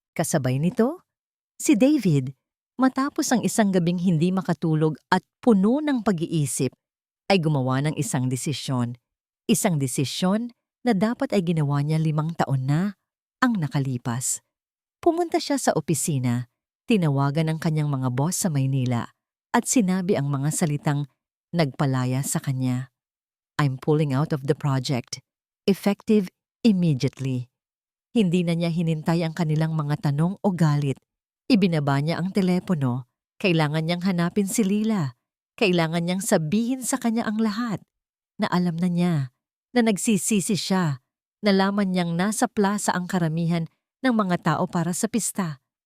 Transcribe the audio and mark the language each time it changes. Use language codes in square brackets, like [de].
[tl] Kasabay nito, si David, matapos ang isang gabing hindi makatulog at puno ng pag-iisip, ay gumawa ng isang desisyon. Isang desisyon na dapat ay ginawa niya 5 taon na ang nakalipas. Pumunta siya sa opisina, tinawagan ang kanyang mga boss sa Maynila at sinabi ang mga salitang nagpalaya sa kanya. [en] I'm pulling out of the project. Effective immediately. [tl] Hindi na niya hinintay ang kanilang mga tanong o galit. Ibinaba niya ang telepono. Kailangan niyang hanapin si Lila. Kailangan niyang sabihin sa kanya ang lahat. Na alam na niya, na nagsisisi siya. Nalaman niyang nasa plaza ang karamihan ng mga tao para sa pista.